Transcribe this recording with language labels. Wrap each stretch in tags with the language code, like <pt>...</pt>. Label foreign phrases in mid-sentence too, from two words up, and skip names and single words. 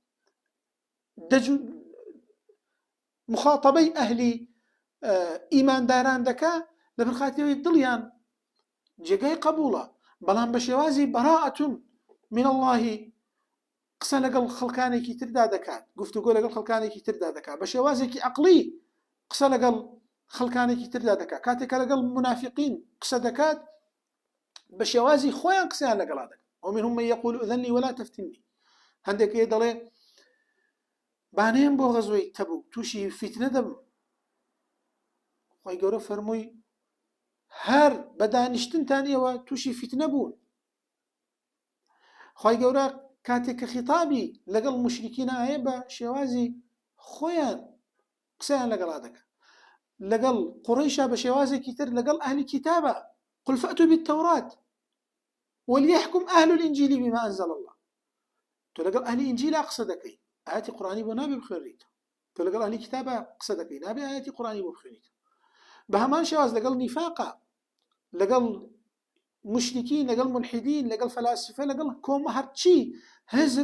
<ckb>مخاطبەی ئەهلی ئیمانداران دەکا لەبەر خاترەوەی دڵیان جێگای قبوڵە، بەڵام بە شێوازی</ckb> <ar>بەراءەتون من اللهی</ar> <ckb>قسە لەگەڵ خەڵکانێکی تردا دەکات گفتوگۆ لەگەڵ خەڵکانێکی تردا دەکات بە شێوازێکی عەقلی قسە لەگەڵ خەڵکانێکی تردا دەکات. کاتێکە لەگەڵ منافقین قسە دەکات بە شێوازی خۆیان قسەیان لەگەڵا دەکات.</ckb> <ar>ومنهم من يقول أذني ولا تفتني.</ar> <ckb>هەندێک هەیە دەڵێ بانەیەم بۆ غەزوەی تەبوک تووشی فیتنە دەبم. خوای گەورە فەرمووی هەر بە دانیشتنتان ئێوە تووشی فیتنە بوون. خوای گەورە کاتێک کە خیتابی لەگەڵ موشریکینە هەیە بە شێوازی خۆیان قسەیان لەگەڵا دەکات. لەگەڵ قوڕیشا بە شێوازێکی تر لەگەڵ ئەهلی کتابە</ckb> <ar>قل فأتوا بالتوراة وليحكم أهل الإنجيل بما أنزل الله.</ar> <ckb>تۆ لەگەڵ ئەهلی ئینجیلا قسە دەکەی، ئاەتی قورآنی بۆ نابێ بخوێنیت. تۆ لەگەڵ ئەهلی کتابە قسە دەکەی، نابێ ئاەتی قورآنی بۆ بخوێنیت. بە هەمان شێواز لەگەڵ نیفاقە، لەگەڵ مشرکین، لەگەڵ ملحدین، لەگەڵ فەلاسفە، لەگەڵ کۆمە هەرچی هەزر</ckb>